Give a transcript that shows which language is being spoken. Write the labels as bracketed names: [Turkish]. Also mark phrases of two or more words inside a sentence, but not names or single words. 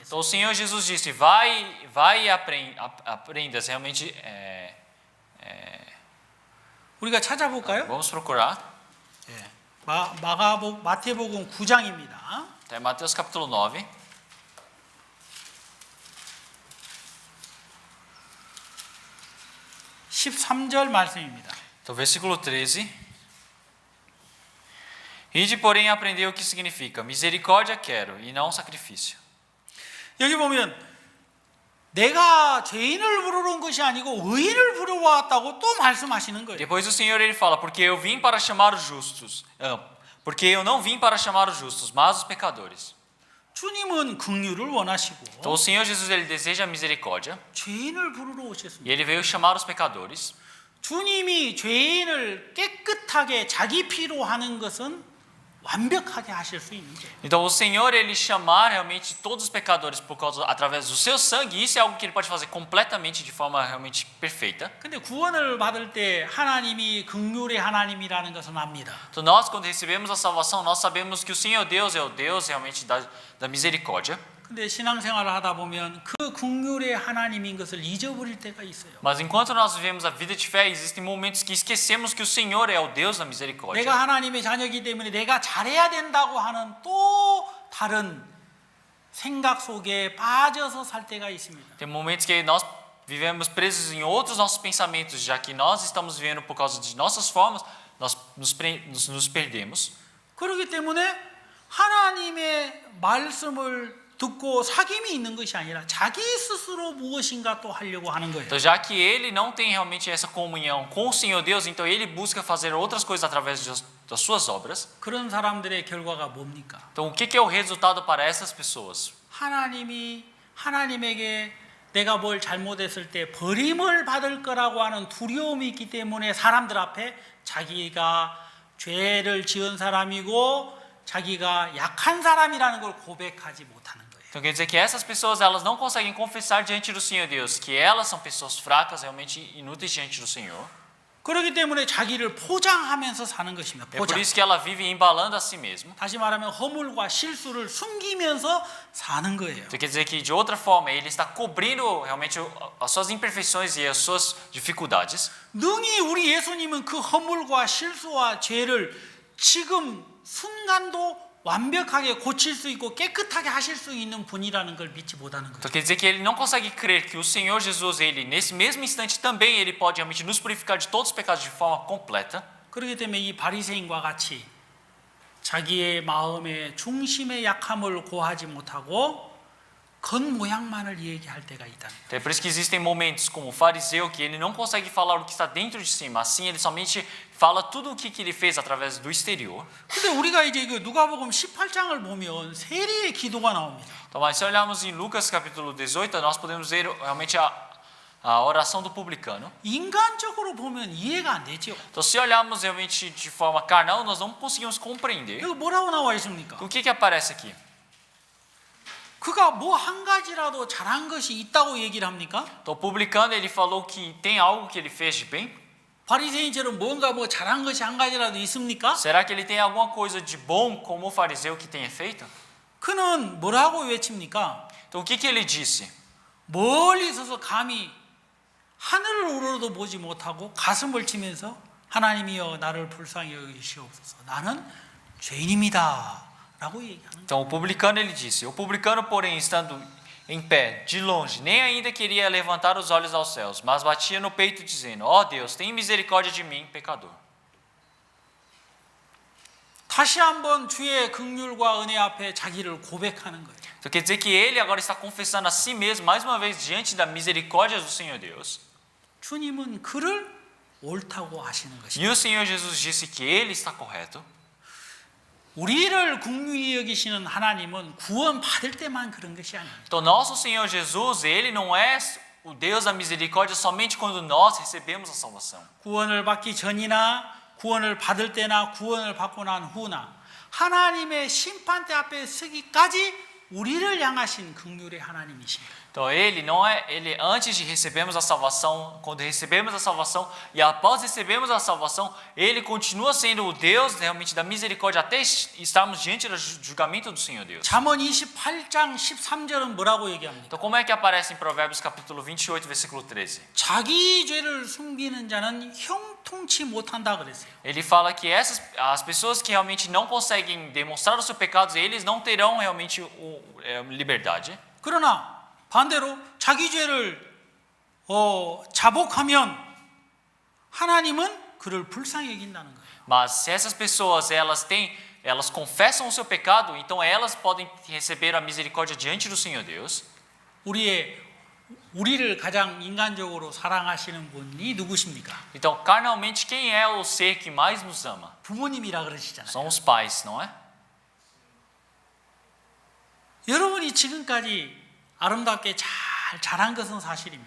[Portuguese] Então o Senhor Jesus disse: vai e aprenda realmente. [Korean] 우리가 찾아볼까요? [Portuguese] Vamos procurar. [Korean] 마태복음 9장입니다. [Portuguese] Tá em Mateus capítulo 9. [Korean] (13절) 말씀입니다. [Portuguese] Então versículo 13. Ide, porém, aprender o que significa misericórdia quero e não sacrifício. [Korean] 여기 보면 내가 죄인을 부르는 것이 아니고 의인을 부르러왔다고 또 말씀하시는 거예요. [Portuguese] Depois o Senhor ele fala: porque eu vim para chamar os justos. Porque eu não vim para chamar os justos, mas os pecadores. [Korean] 주님은 긍휼을 원하시고 [Portuguese] Então o Senhor Jesus ele deseja a misericórdia [Korean] 죄인을 부르러 [Portuguese] e [Korean] 오셨습니다. [Portuguese] ele veio chamar os pecadores. [Korean] 주님이 죄인을 깨끗하게 자기 피로 하는 것은 완벽하게 하실 수 있는 거예요. [Portuguese] Então o Senhor ele chamar realmente todos os pecadores por causa através do seu sangue, isso é algo que ele pode fazer completamente de forma realmente perfeita. [Korean] 근데 구원을 받을 때 하나님이 긍휼의 하나님이라는 것은 압니다. [Portuguese] Então nós quando recebemos a salvação, nós sabemos que o Senhor Deus é o Deus realmente da misericórdia. [Korean] 근데 신앙생활을 하다 보면 그 긍휼의 하나님인 것을 잊어버릴 때가 있어요. [Portuguese] Mas enquanto nós vivemos a vida de fé, existem momentos que esquecemos que o Senhor é o Deus da misericórdia. [Korean] 내가 하나님의 자녀이기 때문에 내가 잘해야 된다고 하는 또 다른 생각 속에 빠져서 살 때가 있습니다. [Portuguese] Tem momentos que nós vivemos presos em outros nossos pensamentos, já que nós estamos vivendo por causa de nossas formas, nós nos perdemos. [Korean] 그렇기 때문에 하나님의 말씀을 듣고 사귐이 있는 것이 아니라 자기 스스로 무엇인가 또 하려고 하는 거예요. [Portuguese] Então, já que ele não tem realmente essa comunhão com o Senhor Deus, então ele busca fazer outras coisas através das suas obras. [Korean] 그런 사람들의 결과가 뭡니까? [Portuguese] Então, o que é o resultado para essas pessoas? [Korean] 하나님에게 내가 뭘 잘못했을 때 버림을 받을 거라고 하는 두려움이 있기 때문에 사람들 앞에 자기가 죄를 지은 사람이고 자기가 약한 사람이라는 걸 고백하지 못하는 거예요. [Portuguese] Então quer dizer que essas pessoas elas não conseguem confessar diante do Senhor Deus que elas são pessoas fracas, realmente inúteis diante do Senhor. [Korean] 그렇기 때문에 자기를 포장하면서 사는 것입니다. [Portuguese] É por [Korean] 포장. [Portuguese] isso que ela vive embalando a si mesma. [Korean] 다시 말하면 허물과 실수를 숨기면서 사는 거예요. [Portuguese] Então quer dizer que de outra forma ele está cobrindo realmente as suas imperfeições e as suas dificuldades. [Korean] 능히 우리 예수님은 그 허물과 실수와 죄를 지금 순간도 완벽하게 고칠 수 있고 깨끗하게 하실 수 있는 분이라는 걸 믿지 못하는 거예요. [Portuguese] Então quer dizer que ele não consegue crer que o Senhor Jesus, ele nesse mesmo instante também ele pode realmente nos purificar de todos os pecados de forma completa. [Korean] 그렇기 때문에 이 바리새인과 같이 자기의 마음의 중심의 약함을 고하지 못하고 겉모양만을 얘기할 때가 있다는 거예요. [Portuguese] Então, é por isso que existem momentos como o fariseu que ele não consegue falar o que está dentro de si, mas sim ele somente fala tudo o que ele fez através do exterior. [Korean] 근데 우리가 이제 그 누가복음 18장을 보면 세리의 기도가 나옵니다. [Portuguese] Então, mas se olharmos em Lucas capítulo 18, nós podemos ver realmente a oração do publicano. [Korean] 인간적으로 보면 이해가 안 되죠. [Portuguese] Então, se olharmos realmente de forma carnal, nós não conseguimos compreender. [Korean] 여기 뭐라고 나와 있습니까? [Portuguese] O que aparece aqui? [Korean] 그가 뭐 한 가지라도 잘한 것이 있다고 얘기를 합니까? [Portuguese] Então, o publicano ele falou que tem algo que ele fez de bem. [Korean] 바리새인처럼 뭔가 뭐 잘한 것이 한 가지라도 있습니까? [Portuguese] Será que ele tem alguma coisa de bom como o fariseu que tenha feito? [Korean] 그는 뭐라고 외칩니까? [Portuguese] Então, o que ele disse? [Korean] 멀리 서서 감히 하늘을 우러러도 보지 못하고 가슴을 치면서 하나님이여 나를 불쌍히 여기시옵소서 나는 죄인입니다 라고 얘기하는 거예요. [Portuguese] Então, o publicano ele disse: o publicano, porém, estando em pé, de longe, nem ainda queria levantar os olhos aos céus, mas batia no peito dizendo: ó Deus, tem misericórdia de mim, pecador. [Korean] 다시 한번 주의 긍휼과 은혜 앞에 자기를 고백하는 거예요. [Portuguese] Então, quer dizer que ele agora está confessando a si mesmo, mais uma vez, diante da misericórdia do Senhor Deus. [Korean] 주님은 그를 옳다고 하시는 것입니다. [Portuguese] E o Senhor Jesus disse que ele está correto. [Korean] 우리를 긍휼히 여기시는 하나님은 구원 받을 때만 그런 것이 아닙니다. [Portuguese] Então, nosso Senhor Jesus, ele não é o Deus da misericórdia somente quando nós recebemos a salvação. [Korean] 구원을 받기 전이나 구원을 받을 때나 구원을 받고 난 후나 하나님의 심판대 앞에 서기까지 우리를 향하신 긍휼의 하나님이십니다. [Portuguese] Então ele não é, ele antes de recebermos a salvação, quando recebemos a salvação e após recebermos a salvação, ele continua sendo o Deus realmente da misericórdia até estarmos diante do julgamento do Senhor Deus. [Korean] 잠언 28장 13절은 뭐라고 얘기합니까? [Portuguese] Então como é que aparece em Provérbios capítulo 28, versículo 13? [Korean] 자기 죄를 숨기는 자는 형통치 못한다 그랬어요. [Portuguese] Ele fala que as pessoas que realmente não conseguem demonstrar os seus pecados, eles não terão realmente liberdade. [Korean] 그러나 반대로 자기 죄를 자복하면 하나님은 그를 불쌍히 여긴다는 거예요. [Portuguese] Mas se essas pessoas elas confessam o seu pecado, então elas podem receber a misericórdia diante do Senhor Deus. [Korean] 우리를 가장 인간적으로 사랑하시는 분이 누구십니까? [Portuguese] Então, carnalmente, quem é o ser que mais nos ama? [Korean] 부모님이라 그러시잖아요. [Portuguese] São os pais, não é? [Korean] 여러분이 지금까지 아름답게 잘 자란 것은 사실입니다.